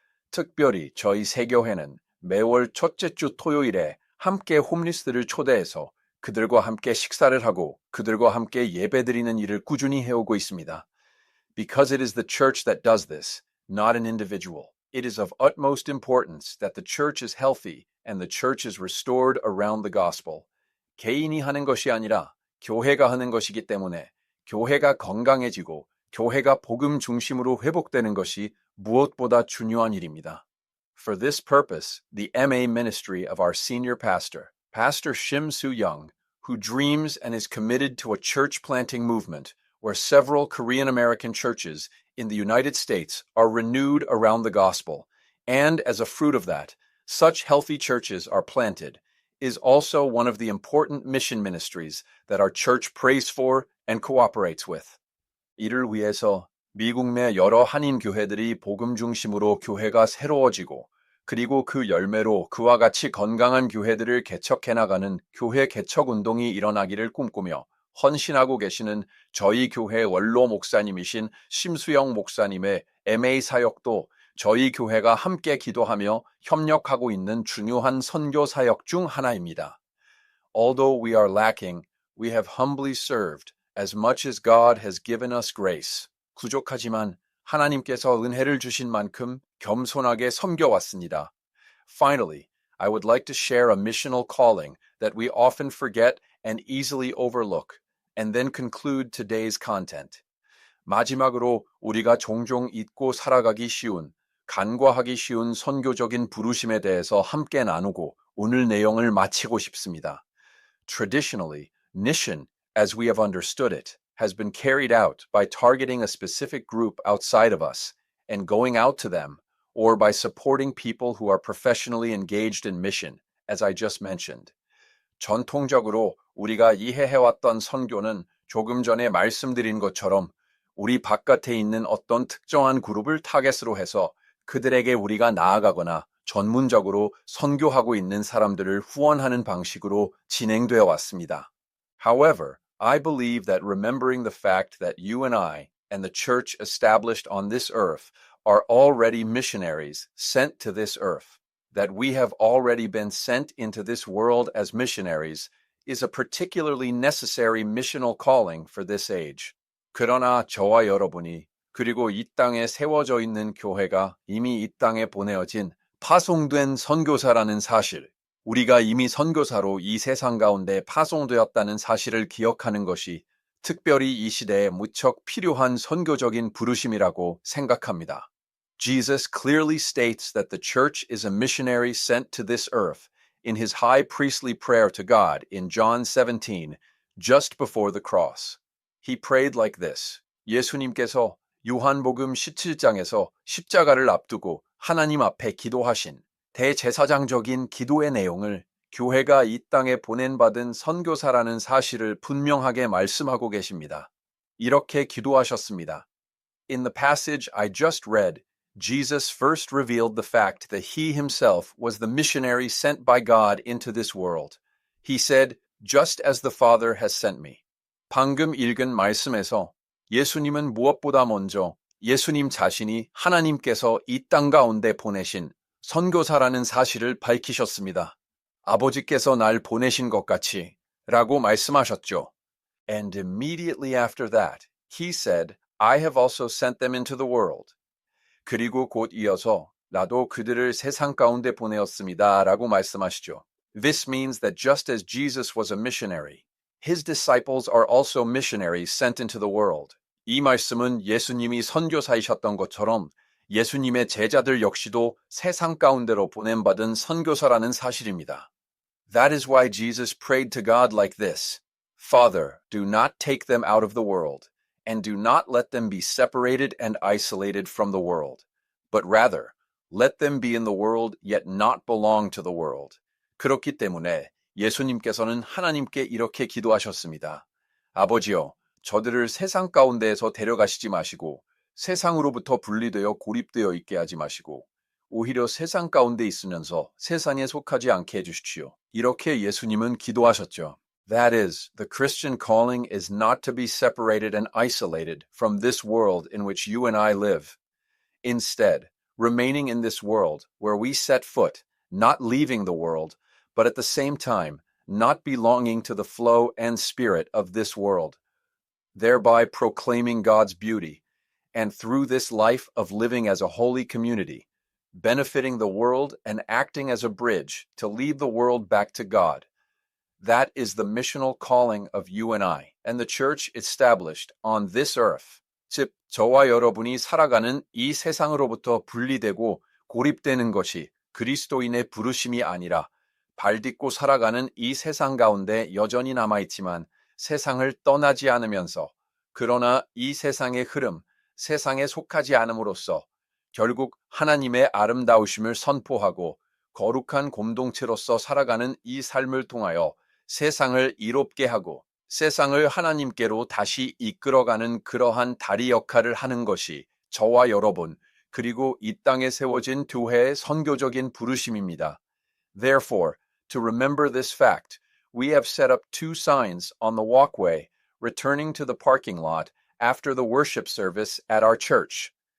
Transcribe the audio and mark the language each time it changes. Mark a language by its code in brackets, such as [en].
[ko] 특별히 저희 세교회는 매월 첫째 주 토요일에 함께 홈리스들을 초대해서 그들과 함께 식사를 하고 그들과 함께 예배드리는 일을 꾸준히 해오고 있습니다. [en] Because it is the church that does this, not an individual, it is of utmost importance that the church is healthy and the church is restored around the gospel. [ko] 개인이 하는 것이 아니라 교회가 하는 것이기 때문에 교회가 건강해지고 교회가 복음 중심으로 회복되는 것이 무엇보다 중요한 일입니다. [en] For this purpose, the MA ministry of our senior pastor, Pastor Shim Soo-young, who dreams and is committed to a church planting movement where several Korean American churches in the United States are renewed around the gospel, and as a fruit of that, such healthy churches are planted, is also one of the important mission ministries that our church prays for and cooperates with. [ko] 이를 위해서 미국 내 여러 한인 교회들이 복음 중심으로 교회가 새로워지고 그리고 그 열매로 그와 같이 건강한 교회들을 개척해 나가는 교회 개척 운동이 일어나기를 꿈꾸며 헌신하고 계시는 저희 교회 원로 목사님이신 심수영 목사님의 MA 사역도 저희 교회가 함께 기도하며 협력하고 있는 중요한 선교 사역 중 하나입니다. [en] Although we are lacking, we have humbly served as much as God has given us grace. [ko] 부족하지만 하나님께서 은혜를 주신 만큼 겸손하게 섬겨왔습니다. [en] Finally, I would like to share a missional calling that we often forget and easily overlook, and then conclude today's content. [ko] 마지막으로 우리가 종종 잊고 살아가기 쉬운, 간과하기 쉬운 선교적인 부르심에 대해서 함께 나누고 오늘 내용을 마치고 싶습니다. [en] Traditionally, mission, as we have understood it, has been carried out by targeting a specific group outside of us and going out to them, or by supporting people who are professionally engaged in mission, as I just mentioned. [ko] 전통적으로 우리가 이해해왔던 선교는 조금 전에 말씀드린 것처럼 우리 바깥에 있는 어떤 특정한 그룹을 타겟으로 해서 그들에게 우리가 나아가거나 전문적으로 선교하고 있는 사람들을 후원하는 방식으로 진행되어 왔습니다. [en] However, I believe that remembering the fact that you and I and the church established on this earth are already missionaries sent to this earth, that we have already been sent into this world as missionaries, is a particularly necessary missional calling for this age. [ko] 그러나 저와 여러분이 그리고 이 땅에 세워져 있는 교회가 이미 이 땅에 보내어진 파송된 선교사라는 사실, 우리가 이미 선교사로 이 세상 가운데 파송되었다는 사실을 기억하는 것이 특별히 이 시대에 무척 필요한 선교적인 부르심이라고 생각합니다. [en] Jesus clearly states that the church is a missionary sent to this earth in his high priestly prayer to God in John 17, just before the cross. He prayed like this. [ko] 예수님께서 요한복음 17장에서 십자가를 앞두고 하나님 앞에 기도하신 대제사장적인 기도의 내용을 교회가 이 땅에 보낸받은 선교사라는 사실을 분명하게 말씀하고 계십니다. 이렇게 기도하셨습니다. [en] In the passage I just read, Jesus first revealed the fact that he himself was the missionary sent by God into this world. He said, just as the Father has sent me. [ko] 방금 읽은 말씀에서 예수님은 무엇보다 먼저 예수님 자신이 하나님께서 이 땅 가운데 보내신 선교사라는 사실을 밝히셨습니다. 아버지께서 날 보내신 것 같이 라고 말씀하셨죠. [en] And immediately after that, he said, I have also sent them into the world. [ko] 그리고 곧 이어서 나도 그들을 세상 가운데 보내었습니다 라고 말씀하시죠. [en] This means that just as Jesus was a missionary, his disciples are also missionaries sent into the world. [ko] 이 말씀은 예수님이 선교사이셨던 것처럼 예수님의 제자들 역시도 세상 가운데로 보냄받은 선교사라는 사실입니다. [en] That is why Jesus prayed to God like this. Father, do not take them out of the world, and do not let them be separated and isolated from the world, but rather, let them be in the world yet not belong to the world. [ko] 그렇기 때문에 예수님께서는 하나님께 이렇게 기도하셨습니다. 아버지여, 저들을 세상 가운데에서 데려가시지 마시고 세상으로부터 분리되어 고립되어 있게 하지 마시고 오히려 세상 가운데 있으면서 세상에 속하지 않게 해주십시오. 이렇게 예수님은 기도하셨죠. [en] That is, the Christian calling is not to be separated and isolated from this world in which you and I live. Instead, remaining in this world where we set foot, not leaving the world, but at the same time, not belonging to the flow and spirit of this world, thereby proclaiming God's beauty, and through this life of living as a holy community, benefiting the world and acting as a bridge to lead the world back to God. That is the missional calling of you and I, and the church established on this earth. [ko] 즉, 저와 여러분이 살아가는 이 세상으로부터 분리되고 고립되는 것이 그리스도인의 부르심이 아니라 발 딛고 살아가는 이 세상 가운데 여전히 남아있지만 세상을 떠나지 않으면서 그러나 이 세상의 흐름, 세상에 속하지 않음으로써 결국 하나님의 아름다우심을 선포하고 거룩한 공동체로서 살아가는 이 삶을 통하여 세상을 이롭게 하고 세상을 하나님께로 다시 이끌어가는 그러한 다리 역할을 하는 것이 저와 여러분 그리고 이 땅에 세워진 교회의 선교적인 부르심입니다. [en] Therefore, to remember this fact, we have set up 2 signs on the walkway returning to the parking lot after the worship service at our church.